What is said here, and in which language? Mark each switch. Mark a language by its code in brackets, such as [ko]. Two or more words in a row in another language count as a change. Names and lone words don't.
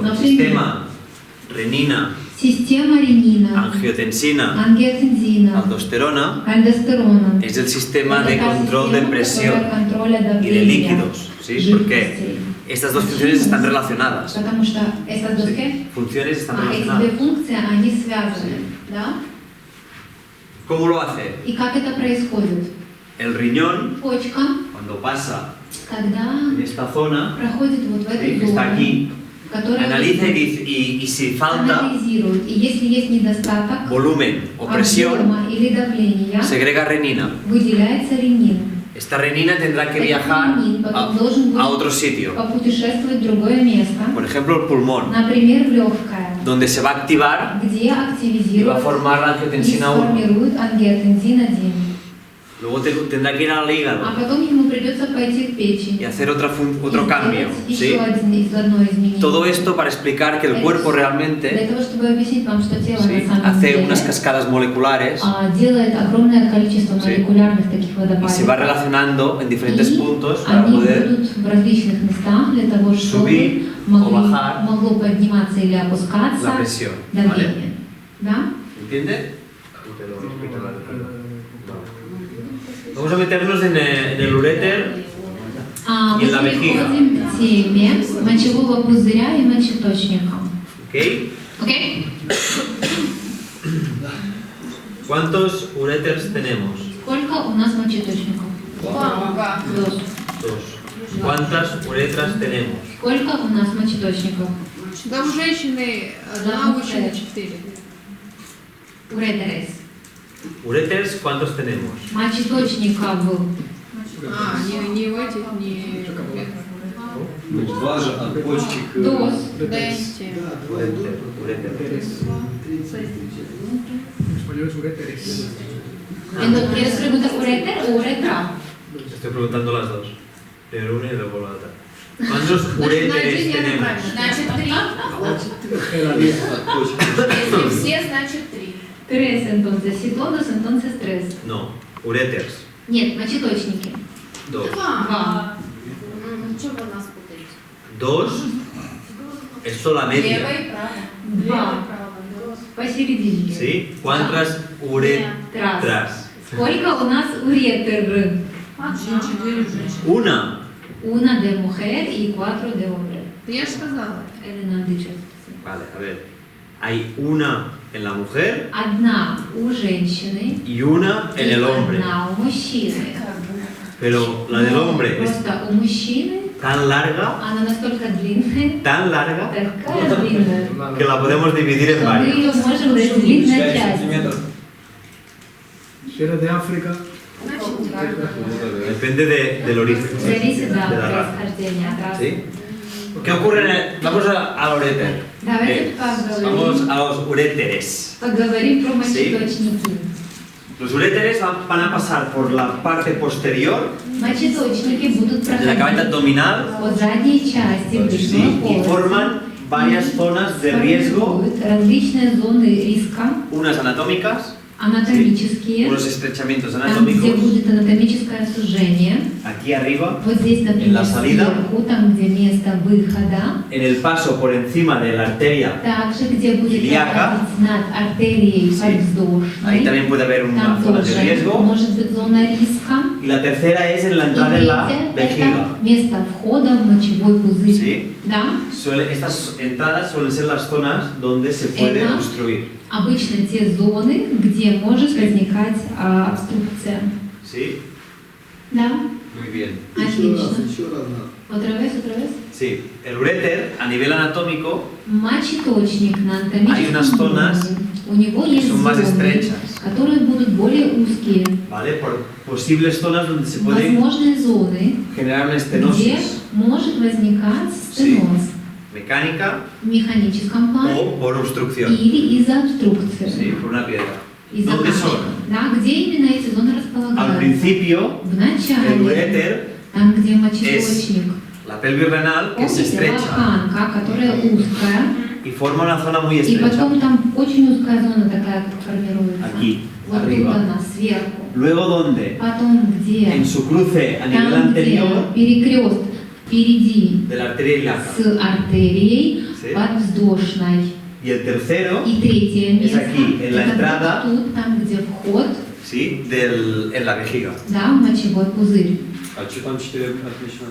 [ru] Например. [es] sistema renina, [ru] Система ренина, [es] angiotensina, [ru] ангиотензина, [es] aldosterona [ru] альдостерона. [es] es el sistema de [ru] Это та [es] control de [ru] система, [es] presión [ru] которая контроля [es] y de [ru] давления, [es] líquidos, ¿sí? Porque [ru] жидкостей. [es] estas dos funciones están relacionadas. [ru] Потому что [es] estas dos ¿qué? Funciones están [ru] Эти две [es] relacionadas. [ru] функции, они связаны, да? [es] ¿Cómo lo hace? [ru] И как это происходит? [es] El riñón, [ru] Почка, [es] cuando pasa [ru] когда [es] en esta zona, [ru] проходит вот в [es] ¿sí? [ru] этой [es] que está [ru] зоне, [es] aquí, [ru] которая [es] analiza y, dice, y si falta [ru] анализирует. И если есть недостаток [es] volumen o presión, [ru] объема или давления, [es] segrega renina. [ru] выделяется ренин. [es] Esta renina tendrá que [ru] Этот [es] viajar [ru] ренин потом должен [es] a [ru] будет [es] otro sitio, [ru] попутешествовать в другое место, [es] por ejemplo el pulmón, [ru] например, в легкое, [es] donde se va a activar [ru] где [es] y va a [ru] активизируют [es] formar la [ru] и [es] angiotensina 1. [ru] сформируют ангиотензин-1. [es] Luego tendrá que ir al [ru] А [es] hígado [ru] потом ему придется пойти к [es] y [ru] печени. [es] hacer otro [ru] и [es] cambio. [ru] сделать [es] ¿sí? [ru] еще одно изменение. [es] Todo esto para explicar que el cuerpo [ru] Для [es] realmente [ru] того, чтобы объяснить вам, что тело [es] ¿sí? [ru] на самом [es] hace [ru] деле [es] unas cascadas moleculares [ru] делает огромное количество [es] Sí. [ru] молекулярных таких [es] y se [ru] водопадов. [es] va relacionando en diferentes [ru] И [es] puntos para [ru] они [es] poder [ru] будут в различных местах для того, чтобы [es] subir o bajar [ru] могло подниматься или опускаться [es] la presión. [ru] давление. [es] ¿vale? [ru] Да? [es] ¿Entiende? Vamos a meternos en el uréter. [ru] Мы И [es] la vejiga. [ru] переходим к теме мочевого пузыря и мочеточника. [es] ¿Ok? [ru] Окей? [es] ¿Cuántos uréteres tenemos? [ru] Сколько у нас мочеточников? Два. [es] Dos. Dos. ¿Cuántas uretras tenemos? [ru] Сколько у нас мочеточников? Да у женщины одна, Да, у мужчины да. 4. Уретерес. [es] ¿Uréteres cuántos tenemos? [ru] Мочеточников. Не в этих, не... Значит, два же от почки к... [es] Dos. Денте. Uréter. En español es uréteres. Entonces, ¿quieres preguntar ureter o uretra? Estoy preguntando las dos. Primero una y luego la otra. ¿Cuántos uréteres tenemos? [ru] Значит, 3. От почки. Если все, значит 3. [es] Tres, entonces. Si todos, entonces tres. No, uréteres. [ru] Нет, мочеточники. [es] Dos. [ru] Два. Что вы нас путаете? [es] Dos es solo la media. [ru] Лево и право. Два. Посередине. [es] ¿Sí? ¿Cuántas uretras? Трас. [ru] Сколько у нас уретер? 4 женщины. [es] Una. Una de mujer y cuatro de hombre. [ru] Я же сказала. [es] Elena dice. Vale, a ver. Hay una en la mujer [ru] Одна у женщины [es] y una en [ru] и [es] el hombre. [ru] одна у мужчины. [es] Pero la del [ru] Но [es] hombre es [ru] просто у мужчины [es] tan larga, [ru] она настолько длинная, такая длинная, [es] que la podemos dividir en [ru] что мы [es] varios. [ru] ее можем разделить на 5 части. сантиметров. [es] Si eres de África, [ru] Значит, правильно. [es] Depende del origen. [ru] Зависит [es] de la [ru] от [es] raza. [ru] происхождения, от расы. [es] ¿Sí? ¿Qué ocurre en el... Vamos al uréter. [ru] Давайте [es] Vamos a los uréteres. [ru] поговорим про мочеточники. [es] Los uréteres van a pasar por la parte posterior [ru] Мочеточники будут [es] de la cabeza [ru] проходить [es] abdominal, [ru] по задней части [es] ¿sí? [ru] брюшного [es] Y [ru] полости. [es] forman varias zonas de riesgo, [ru] Формируют различные зоны риска, [es] unas anatómicas, [ru] анатомические, [es] unos estrechamientos [ru] там, где [es] anatómicos, [ru] будет анатомическое сужение. [es] aquí arriba, [ru] Вот здесь, например, [es] la salida. [ru] сверху, там, где место выхода. [es] en el paso por encima de la arteria, [ru] Также, где будет [es] Ilíaca. [ru] проходить над артерией [es] Sí. ahí [ru] подвздошной. [es] también puede haber una [ru] Там [es] zona de [ru] тоже [es] riesgo. [ru] может быть зона риска. [es] Y la tercera es en la [ru] И [es] entrada en la [ru] третье – [es] vejiga. [ru] это место входа в мочевой пузырь. [es] ¿Sí? [ru] Да? [es] Estas entradas suelen ser las zonas donde se puede Eva. obstruir. [ru] Обычно те зоны, где может возникать обструкция. [es] ¿Sí? [ru] Да? [es] Muy bien. [ru] Отлично. еще раз надо. [es] Otra vez, otra vez. Sí, el uréter a nivel anatómico [ru] Мочеточник на [es] Hay unas [ru] анатомическом [es] zonas [ru] уровне. У него [es] que [ru] есть [es] son más [ru] зоны, [es] estrechas, [ru] которые будут более узкие. [es] ¿vale? Por posibles zonas donde se puede [ru] Возможные зоны, [es] generar una [ru] где [es] estenosis [ru] может возникать стеноз [es] mecánica [ru] в механическом плане [es] o por obstrucción. [ru] или из-за обструкции. [es] Sí, por una piedra. [ru] Из-за [es] ¿Dónde [ru] камешка. [es] son? [ru] Да, где именно эти зоны [es] Al [ru] располагаются? [es] principio, [ru] В [es] el [ru] начале, [es] uréter, [ru] там, где мочеточник. [es] la pelvis renal, que se [ru] Помните, [es] estrecha [ru] лоханка, которая узкая, [es] y forma una zona muy [ru] и [es] estrecha. [ru] потом там очень узкая зона такая формируется. [es] Aquí, [ru] Вот тут [es] arriba. [ru] она, сверху. [es] Luego, ¿dónde? [ru] Потом где? [es] En su cruce a nivel [ru] Там, где [es] anterior [ru] перекрест впереди [es] de la arteria ilíaca. [ru] с артерией [es] Sí. [ru] подвздошной. [es] Y el tercero, [ru] И третье [es] Es [ru] место, [es] aquí, en la [ru] это [es] entrada. [ru] вот тут, там, где вход, [es] ¿sí? En la vejiga. [ru] да, в мочевой пузырь. А что там 4 отмечено?